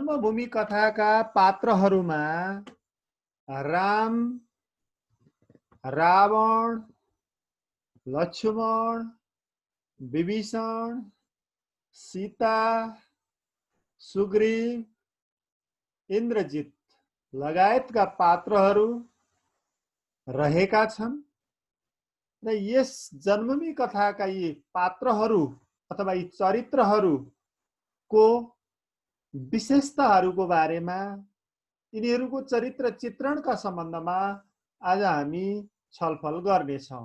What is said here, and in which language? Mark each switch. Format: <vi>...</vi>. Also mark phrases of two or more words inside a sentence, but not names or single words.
<ne>जन्मभूमि कथाका पात्रहरूमा राम, रावण, लक्ष्मण, विभीषण, सीता, सुग्रीव, इन्द्रजित लगायतका पात्रहरू रहेका छन् र यस जन्मभूमि कथाका यी पात्रहरू अथवा यी चरित्रहरूको विशेषताहरूको बारेमा, यिनीहरूको चरित्र चित्रणका सम्बन्धमा आज हामी छलफल गर्नेछौँ।</ne>